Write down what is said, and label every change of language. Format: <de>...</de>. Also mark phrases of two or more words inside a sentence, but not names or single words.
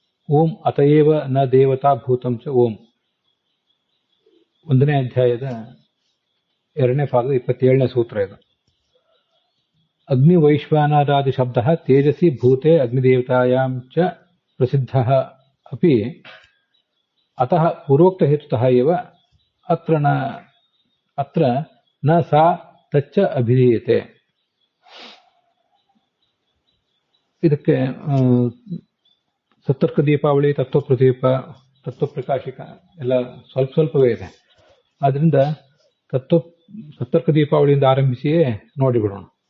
<sa>ಓಂ ಅತಯೇವ ನ ದೇವತಾ ಭೂತಂ ಚ ಓಂ.</sa> <kn>1ನೇ ಅಧ್ಯಾಯದ 2ನೇ ಭಾಗದ 27ನೇ ಸೂತ್ರ ಇದು.</kn> <sa>ಅಗ್ನಿ ವೈಶ್ವಾನರಾದಿ ಶಬ್ದ ತೇಜಸಿ ಭೂತೆ ಅಗ್ನಿದೇವತಾಯಾಂ ಚ ಪ್ರಸಿದ್ಧಃ ಅಪಿ ಅತಃ ಪೂರ್ವೋಕ್ತ ಹೇತುತಃ ಏವ ಅತ್ರ ನ ಸಾ ತಚ್ಚ ಅಭಿಧೀಯತೆ.</sa> <kn>ಇದಕ್ಕೆ ಸತ್ತರ್ಕ ದೀಪಾವಳಿ, ತತ್ವಪ್ರದೀಪ, ತತ್ವಪ್ರಕಾಶಿಕ ಎಲ್ಲ ಸ್ವಲ್ಪವೇ ಇದೆ. ಆದ್ರಿಂದ ಸತ್ತರ್ಕ ದೀಪಾವಳಿಯಿಂದ ಆರಂಭಿಸಿಯೇ ನೋಡಿಬಿಡೋಣ.</kn>